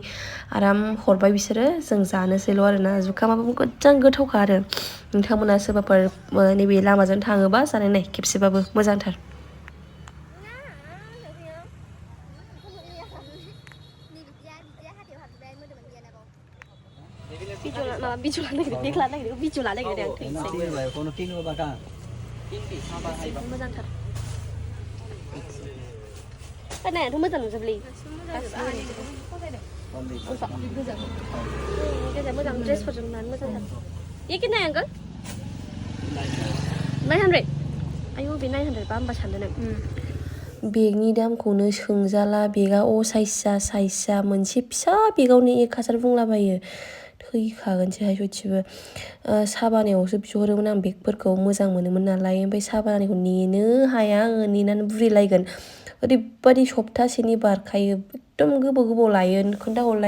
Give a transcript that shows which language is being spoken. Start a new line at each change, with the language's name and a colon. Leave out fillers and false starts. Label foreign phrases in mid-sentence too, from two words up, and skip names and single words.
Bodo: आराम हरबाय बिसोरो जों जानोसैल' आरोना जुखामाबो मोजां गोथावखा आरो नोंथांमोना सोरबाफोर नैबे लामाजों थाङोबा जानाय नाय खेबसेबाबो मोजांथार बिजला नागिरदों मोजांथार नायाथ' मोजां नुजोबलै मोजां ड्रेसफोरजों नुनानै मोजांथार
Hindi: ये कितना है अंकल
Bodo: 900 आयौ बे 900 बा होमबा सानदों नों बेगनि दामखौनो सोंजाला बेगा साइजआ मोनसे फिसा बेगावनो 1000 बुंलाबायो थैखागोनसोहाय सयथिबो साबानायावसो बिहरोमोन आं बेगफोरखौ मोजां मोनोमोन नालाय ओमफ्राय साबानायखौ नेनो हाया आङो नेनानै बुरिलायगोन ओरैबायदि सप्तासेनि बारखायो एकदम गोबाव लायो खोन्थाहरलाय